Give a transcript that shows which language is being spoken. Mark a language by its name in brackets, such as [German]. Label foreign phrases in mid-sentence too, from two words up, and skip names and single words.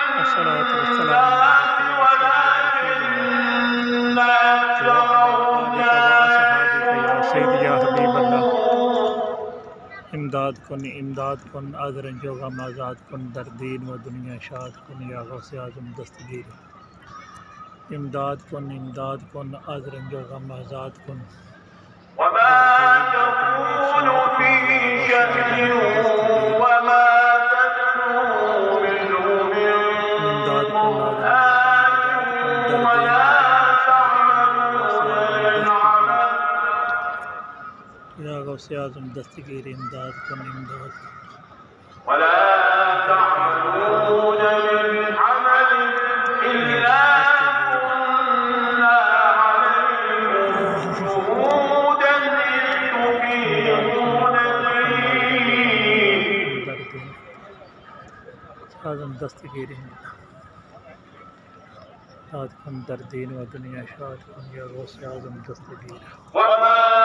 [Persian] امداد کن از رنج و غم آزاد کن در دین و دنیا شاد کن یا غوث اعظم دستگیر امداد کن از رنج و غم آزاد کن [Arabic] وما تكون في شأن وما تتلو منه من قرآن ولا تعملون [Persian] یا غوث اعظم دستگیر امداد کن [Arabic] ولا تعملون من عمل إلا [Persian] اعظم دستگیر شاد کن در دین و دنیا شاد کن یا غوث اعظم دستگیر.